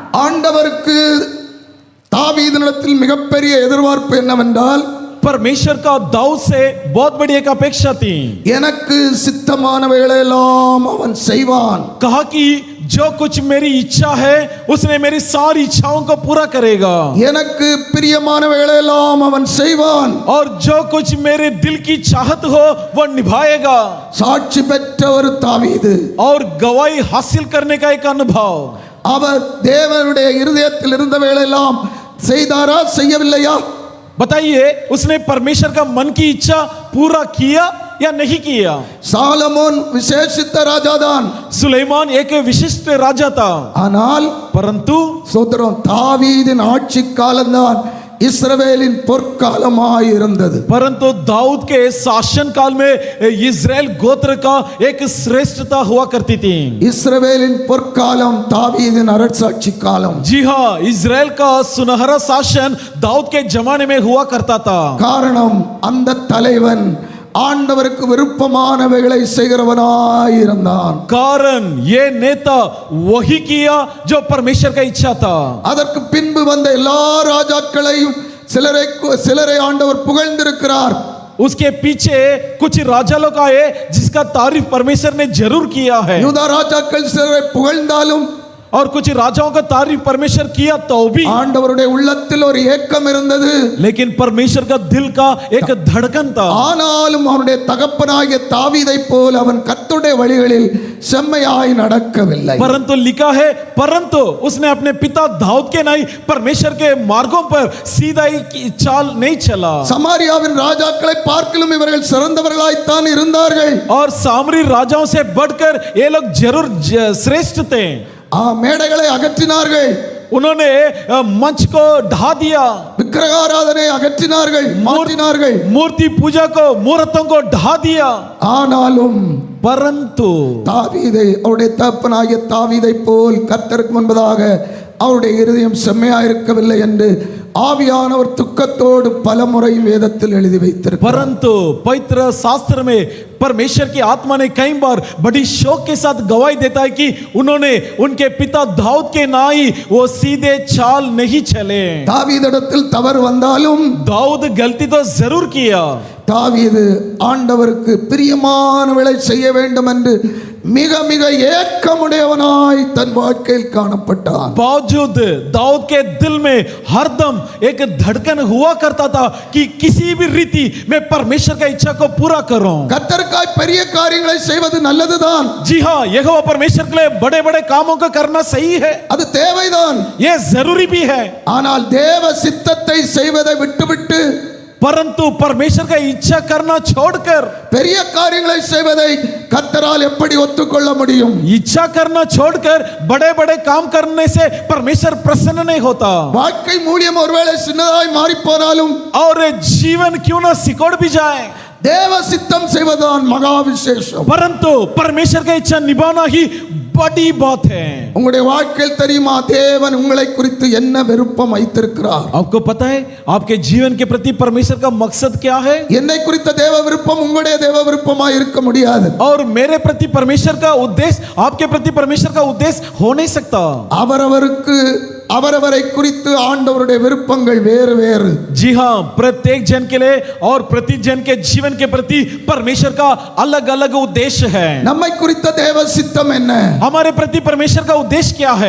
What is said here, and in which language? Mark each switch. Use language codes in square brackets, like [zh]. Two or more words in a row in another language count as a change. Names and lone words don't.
[ta] ஆண்டவருக்கு தாவீதினிடத்தில் மிகப்பெரிய எதிர்பார்ப்பு என்னவென்றால், [hi] परमेश्वर का दाऊद से बहुत बड़ी एक अपेक्षा थी. [ta] எனக்கு சித்தமானவைகளை எல்லாம் அவன் செய்வான். [hi] कहा कि जो कुछ मेरी इच्छा है उसने मेरी सारी इच्छाओं को पूरा करेगा. [ta] எனக்கு பிரியமானவைகளை எல்லாம் அவன் செய்வான். [hi] और जो कुछ मेरे दिल की चाहत हो वो निभाएगा. [ta] சாட்சி பெற்ற ஒரு தாவீது. [hi] और गवाही हासिल करने का एक अनुभव. [ta] அவர் தேவனுடைய இருதயத்தில் இருந்தவைகளை எல்லாம் செய்தாரா, செய்யவில்லையா? [hi] बताइए उसने परमेश्वर का मन की इच्छा पूरा किया या नहीं किया? [ta] சாலமோன் விசேஷித்த ராஜாதான். [hi] सुलेमान एक विशिष्ट राजा था, [ta] ஆனால் [hi] परंतु [ta] சோதரம் தாவீதின் ஆட்சி காலம்தான் இஸ்ரவேலின் பொற்காலமாய் இருந்தது. [hi] परंतु दाऊद के शासन काल में इस्राएल गोत्र का एक श्रेष्ठता हुआ करती थी. [ta] இஸ்ரவேலின் பொற்காலம் தாவீதின் அரசாட்சி காலம். [hi] जी हाँ, इस्राएल का सुनहरा शासन दाऊद के जमाने में हुआ करता था. [ta] காரணம் அந்த தலைவன் ஆண்டவருக்கு விருப்பமானவைகளை செய்கிறவனாய் இருந்தான். [hi] कारण ये नेता वही किया जो परमेश्वर का इच्छा था. [ta] அதற்கு பின்பு வந்த எல்லா ராஜாக்களையும் சிலரை ஆண்டவர் புகழ்ந்திருக்கிறார். [hi] उसके पीछे कुछ राजा लोग आए जिसका तारीफ परमेश्वर ने जरूर किया है. [ta] யூதா ராஜாக்கள் சிலரை புகழ்ந்தாலும் [hi] और कुछ राजाओं का तारीफ परमेश्वर किया तो भी [ta] ஆண்டவருடைய உள்ளத்தில் ஒரு ஏக்கம் இருந்தது. [hi] लेकिन परमेश्वर का दिल का एक धड़कन था. [ta] ஆனாலும் அவனுடைய தகப்பனாகிய தாவீதை போல அவன் கர்த்தருடைய வழிகளில் செம்மையாய் நடக்கவில்லை. [hi] परंतु लिखा है, परंतु उसने अपने पिता दाऊद के नहीं परमेश्वर के मार्गों पर सीधाई की चाल नहीं चला. [ta] சமாரியாவின் ராஜாக்களை பார்க்கலும் இவர்கள் சிறந்தவர்களாய்த்தான் இருந்தார்கள். [hi] और सामरी राजाओं से बढ़कर ये लोग जरूर श्रेष्ठ थे. [ta] மேடைகளை அகற்றினார்கள், [hi] उन्होंने मंच को ढा दिया, [ta] விக்கிரகாராதனை அகற்றினார்கள், மாற்றினார்கள். [hi] मूर्ति पूजा को, मूर्तों को ढा दिया. [ta] ஆனாலும் [hi] परंतु [ta] தாவீதை, அவருடைய தகப்பனாகிய தாவீதை போல் கர்த்தருக்கு முன்பதாக அவருடைய இருதயம் செம்மையாயிருக்கவில்லை என்று ஆவியானவர் துக்கத்தோடு பல முறை வேதத்தில் எழுதி வைத்திருக்கிறார். [hi] परंतु पवित्र शास्त्र में परमेश्वर की आत्मा ने कई बार बड़ी शौक के साथ गवाही देता है कि उन्होंने उनके पिता दाऊद के नाई वो सीधे चाल नहीं चले. [ta] தாவீதிடத்தில் தவறு வந்தாலும் [hi] दाऊद गलती तो जरूर किया, [ta] தாவீது ஆண்டவருக்கு பிரியமானவளை செய்ய வேண்டும் என்று மிக மிக ஏக்கமுடையவனாய் தன் வாழ்க்கையில் காணப்பட்டான். [hi] बावजूद दाऊद के दिल में हरदम एक धड़कन हुआ करता था कि किसी भी रीति में परमेश्वर का इच्छा को पूरा करूं. [ta] கர்த்தருக்காய் பெரிய காரியங்களை செய்வது நல்லதுதான், [hi] जी हाँ, यहोवा परमेश्वर के लिए बड़े बड़े कामों को करना सही है, [ta] அது தேவைதான். [hi] ये जरूरी भी है. [ta] ஆனால் தேவ சித்தத்தை செய்வதை விட்டுவிட்டு [hi] परंतु परमेश्वर का इच्छा करना छोड़कर [ta] பெரிய காரியங்களை செய்வதை கர்த்தரால் எப்படி ஒத்துக்கொள்ள முடியும்? [hi] इच्छा करना छोड़कर बड़े बड़े काम करने से परमेश्वर प्रसन्न नहीं होता. [ta] வாழ்க்கை மூலியம் ஒருவேளை சின்னதாய் மாறி போனாலும் [hi] और जीवन क्यों ना सिकोड़ भी जाए, [ta] தேவ சித்தம் செய்வதுதான் மகா விசேஷம். [hi] परंतु परमेश्वर का इच्छा निभाना ही बड़ी बात है. [ta] உங்களுடைய வாழ்க்கையில் தெரியுமா தேவன் உங்களை குறித்து என்ன விருப்பம் வைத்திருக்கிறார்? [hi] आपको पता है आपके जीवन के प्रति परमेश्वर का मकसद क्या है? [ta] என்னை குறித்த தேவ விருப்பம் உங்களுடைய தேவ விருப்பமாய் இருக்க முடியாது. [hi] और मेरे प्रति परमेश्वर का उद्देश्य आपके प्रति परमेश्वर का उद्देश्य हो नहीं सकता. [ta] அவரவருக்கு அவரவரை குறித்து ஆண்டவருடைய விருப்பங்கள் வேறு வேறு. [hi] जी हाँ, प्रत्येक जन के लिए और प्रति जन के जीवन के प्रति परमेश्वर का अलग अलग उद्देश्य है. [ta] நம்மை குறித்த தேவ சித்தம் என்ன? [hi] हमारे प्रति परमेश्वर का उद्देश्य क्या है?